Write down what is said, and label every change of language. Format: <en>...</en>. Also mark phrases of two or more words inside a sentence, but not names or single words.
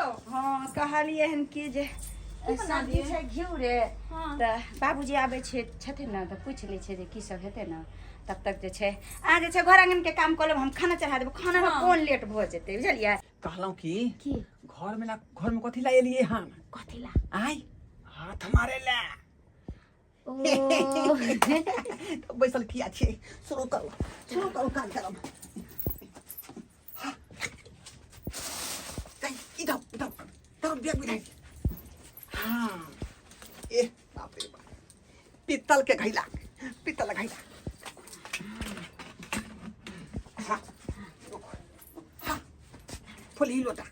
<mai>हां कहलिए हन कि जे शादी छै घिउ रे त बाबूजी आबै छै छथिन न त पूछ लै छै जे की सब हेतै न तब तक जे छै आ जे छै घर आंगन के काम कर लेब हम खाना चढ़ा देब खाना में कोन लेट भ जेतै बुझलियै कहलौं कि की घर में कथी ला एलियै हम कथी ला आइ हाथ मारे ला ओ तो बैसल किया छे शुरू करो काम करब इधर बैग बिठाई हाँ ए बाप रे बाप पित्तल के घैला हाँ फुल ही लोटा</mai>